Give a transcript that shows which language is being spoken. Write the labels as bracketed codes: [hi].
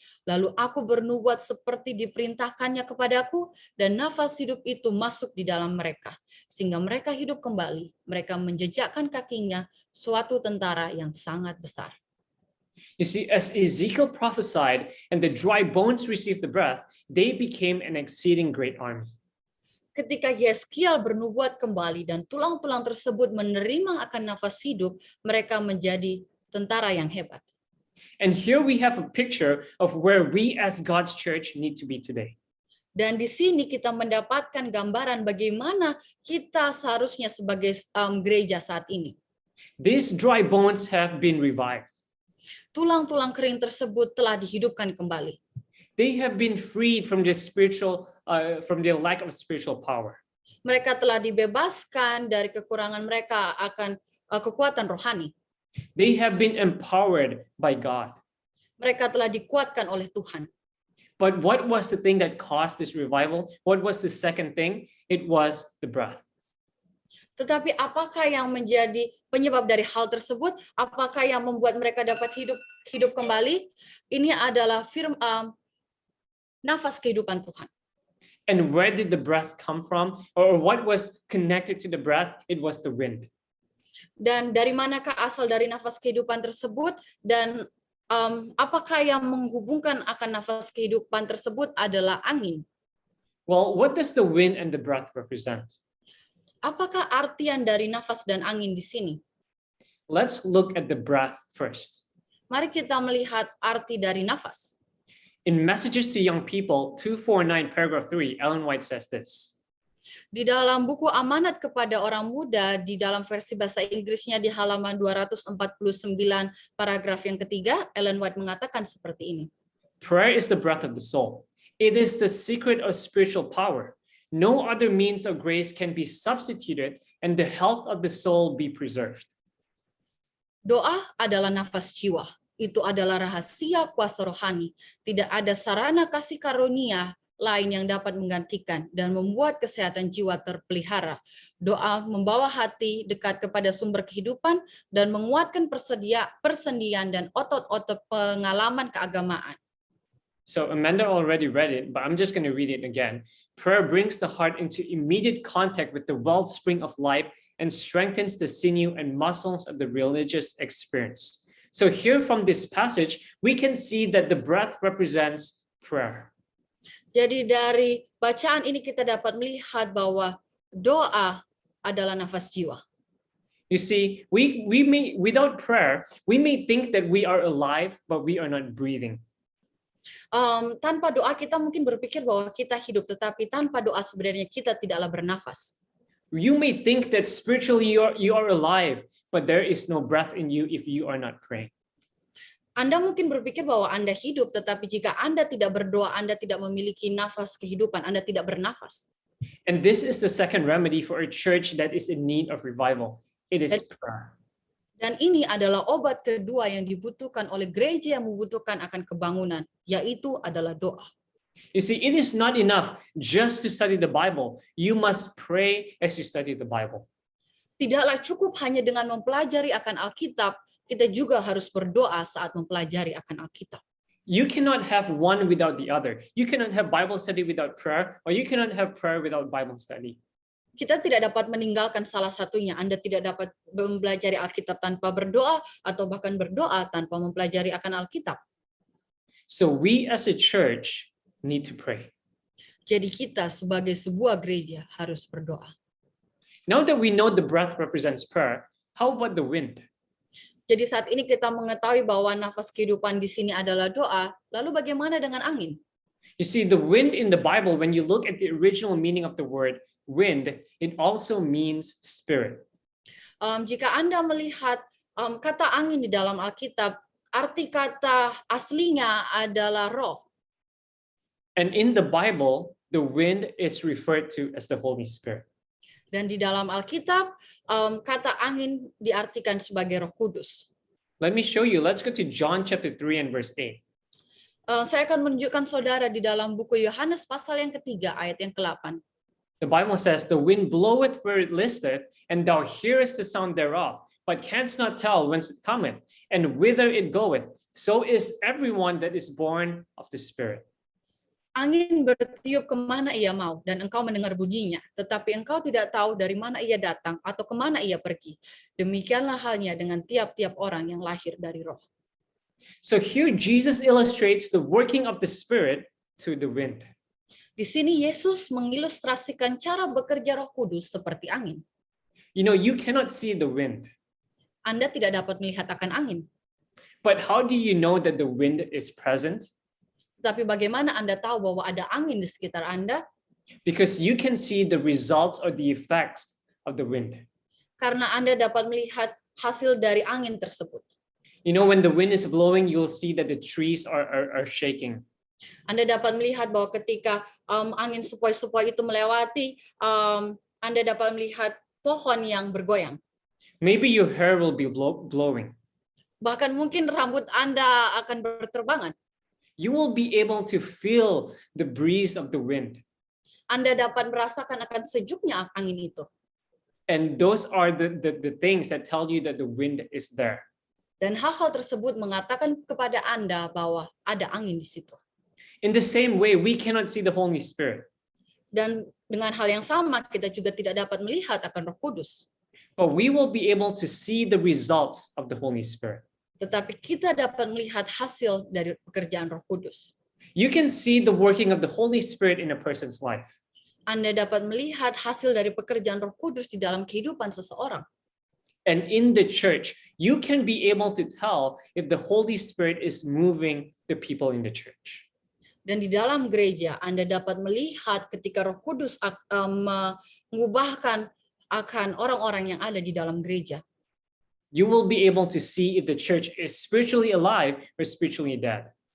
[id] Lalu aku bernubuat seperti diperintahkannya kepadaku, dan nafas hidup itu masuk di dalam mereka, sehingga mereka hidup kembali. Mereka menjejakkan kakinya suatu tentara yang sangat besar. [en] You see, as Ezekiel prophesied and the dry bones received the breath, they became an exceeding great army. [id] Ketika Yeskiel bernubuat kembali dan tulang-tulang tersebut menerima akan nafas hidup, mereka menjadi tentara yang hebat. [en] And here we have a picture of where we as God's church need to be today. [id] Dan di sini kita mendapatkan gambaran bagaimana kita seharusnya sebagai gereja saat ini. [en] These dry bones have been revived. [id] Tulang-tulang kering tersebut telah dihidupkan kembali. [en] They have been freed from from their lack of spiritual power. [id] Mereka telah dibebaskan dari kekurangan mereka akan kekuatan rohani. [en] They have been empowered by God. [id] Mereka telah dikuatkan oleh Tuhan. [en] But what was the thing that caused this revival? What was the second thing? It was the breath. [id] Tetapi apakah yang menjadi penyebab dari hal tersebut? Apakah yang membuat mereka dapat hidup kembali? Ini adalah nafas kehidupan Tuhan. [en] And where did the breath come from? Or what was connected to the breath? It was the wind. [id] Dan dari manakah asal dari nafas kehidupan tersebut? Dan apakah yang menghubungkan akan nafas kehidupan tersebut adalah angin? [en] Well, what does the wind and the breath represent? [id] Apakah artian dari nafas dan angin di sini? [en] Let's look at the breath first. [id] Mari kita melihat arti dari nafas. [en] In Messages to Young People 249 paragraph 3, Ellen White says this. [id] Di dalam buku Amanat kepada Orang Muda, di dalam versi bahasa Inggrisnya di halaman 249 paragraf yang ketiga, Ellen White mengatakan seperti ini. [en] Prayer is the breath of the soul. It is the secret of spiritual power. No other means of grace can be substituted and the health of the soul be preserved. [id] Doa adalah nafas jiwa. Itu adalah rahasia kuasa rohani. Tidak ada sarana kasih karunia lain yang dapat menggantikan dan membuat kesehatan jiwa terpelihara. Doa membawa hati dekat kepada sumber kehidupan dan menguatkan persendian dan otot-otot pengalaman keagamaan. [en] So Amanda already read it, but I'm just going to read it again. Prayer brings the heart into immediate contact with the wellspring of life and strengthens the sinew and muscles of the religious experience. So here from this passage, we can see that the breath represents prayer. [id] Jadi dari bacaan ini kita dapat melihat bahwa doa adalah nafas jiwa. [en] You see, we may, without prayer, we may think that we are alive, but we are not breathing. [id] Tanpa doa kita mungkin berpikir bahwa kita hidup, tetapi tanpa doa sebenarnya kita tidaklah bernafas. [en] You may think that spiritually you are alive, but there is no breath in you if you are not praying. [id] Anda mungkin berpikir bahwa Anda hidup, tetapi jika Anda tidak berdoa, Anda tidak memiliki nafas kehidupan, Anda tidak bernafas. [en] And this is the second remedy for a church that is in need of revival. It is prayer. [id] Dan ini adalah obat kedua yang dibutuhkan oleh gereja yang membutuhkan akan kebangunan, yaitu adalah doa. [en] You see, it is not enough just to study the Bible. You must pray as you study the Bible. [id] Tidaklah cukup hanya dengan mempelajari akan Alkitab, kita juga harus berdoa saat mempelajari akan Alkitab. [en] You cannot have one without the other. You cannot have Bible study without prayer, or you cannot have prayer without Bible study. [id] Kita tidak dapat meninggalkan salah satunya. Anda tidak dapat mempelajari Alkitab tanpa berdoa, atau bahkan berdoa tanpa mempelajari akan Alkitab. [en] So we as a church need to pray. [id] Jadi kita sebagai sebuah gereja harus berdoa. [en] Now that we know the breath represents prayer, how about the wind? [id] Jadi saat ini kita mengetahui bahwa nafas kehidupan di sini adalah doa, lalu bagaimana dengan angin? [en] You see, the wind in the Bible, when you look at the original meaning of the word wind, it also means spirit. [id] Jika Anda melihat kata angin di dalam Alkitab, arti kata aslinya adalah roh. [en] And in the Bible, the wind is referred to as the Holy Spirit. [id] Dan di dalam Alkitab, kata angin diartikan sebagai Roh Kudus. [en] Let me show you. Let's go to John chapter 3 and verse 8. [id] Saya akan menunjukkan saudara di dalam buku Yohanes pasal yang ketiga, ayat yang ke-8. [en] The Bible says, "The wind bloweth where it listeth, and thou hearest the sound thereof, but canst not tell whence it cometh, and whither it goeth. So is everyone that is born of the Spirit." [id] Angin bertiup kemana ia mau, dan engkau mendengar bunyinya, tetapi engkau tidak tahu dari mana ia datang atau kemana ia pergi. Demikianlah halnya dengan tiap-tiap orang yang lahir dari roh. [en] So here Jesus illustrates the working of the Spirit to the wind. [id] Di sini Yesus mengilustrasikan cara bekerja Roh Kudus seperti angin. [en] You know, you cannot see the wind, [id] Anda tidak dapat melihat akan angin. [en] but how do you know that the wind is present? [id] Tetapi bagaimana Anda tahu bahwa ada angin di sekitar Anda? [en] Because you can see the results or the effects of the wind. [id] Karena Anda dapat melihat hasil dari angin tersebut. [en] You know, when the wind is blowing, you'll see that the trees are shaking. [id] Anda dapat melihat bahwa ketika angin sepoi-sepoi itu melewati Anda dapat melihat pohon yang bergoyang. [en] Maybe your hair will be blowing. [id] Bahkan mungkin rambut Anda akan berterbangan. [en] You will be able to feel the breeze of the wind. [id] Anda dapat merasakan akan sejuknya angin itu. [en] And those are the things that tell you that the wind is there. [id] Dan hal-hal tersebut mengatakan kepada Anda bahwa ada angin di situ. [en] In the same way, we cannot see the Holy Spirit. [id] Dan dengan hal yang sama, kita juga tidak dapat melihat akan Roh Kudus. [en] But we will be able to see the results of the Holy Spirit. [id] Tetapi kita dapat melihat hasil dari pekerjaan Roh Kudus. [en] You can see the working of the Holy Spirit in a person's life. [id] Anda dapat melihat hasil dari pekerjaan Roh Kudus di dalam kehidupan seseorang. [en] And in the church, you can be able to tell if the Holy Spirit is moving the people in the church. [id] Dan di dalam gereja, Anda dapat melihat ketika Roh Kudus mengubahkan akan orang-orang yang ada di dalam gereja. [en] You will be able to see if the church is spiritually alive or spiritually dead.